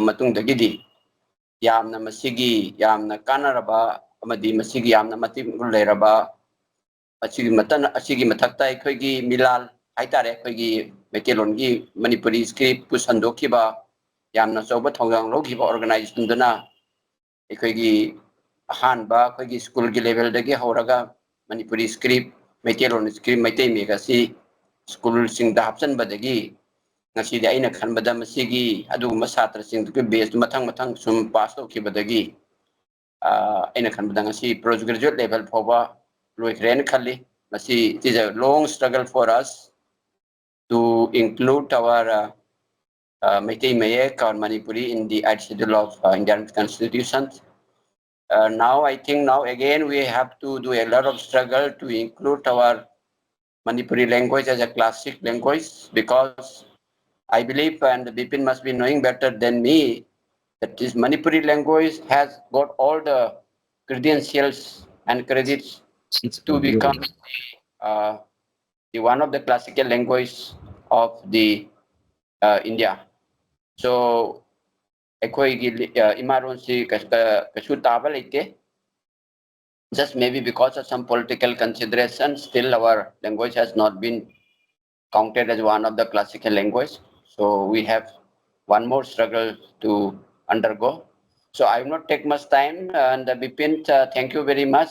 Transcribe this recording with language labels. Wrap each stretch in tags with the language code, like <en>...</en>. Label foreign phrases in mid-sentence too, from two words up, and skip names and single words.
<mni>matungdagidi yamna masigi yamna kanaraba amadi masigi yamna matim leiraba asigi mathakta aikoigi milal haitare aikoigi Meiteilon gi Manipuri script pusandokiba yamna choba thonggang lokiba organization duna aikoigi ahanba aikoigi school gi level dagi horaga Manipuri script Meiteilon script Meitai mega si school sing da hapchanbadagi ngasi da aina khanbada masigi adugumba satra sing du base mathang sum pass tokibadagi aina khanbada ngasi</mni> <en>postgraduate level</en> <mni>phoba loikren khali masi</mni> <en>it is a long struggle for us to include our Meitei Mayek or Manipuri in the 8th schedule of Indian Constitution. Now I think now again we have to do a lot of struggle to include our Manipuri language as a classic language because I believe, and Bipin must be knowing better than me, That is, Manipuri language has got all the credentials and credits to become uh, the one of the classical language of the India. So,</en> <mni>ꯑꯩꯈꯣꯏꯒꯤ ꯏꯃꯥꯂꯣꯟꯁꯤ ꯀꯩꯁꯨ ꯇꯥꯕ ꯂꯩꯇꯦ.</mni> <en>Just maybe because of some political considerations, still our language has not been counted as one of the classical language. So we have one more struggle to undergo. So I will not take much time. And Bipin, thank you very much.</en>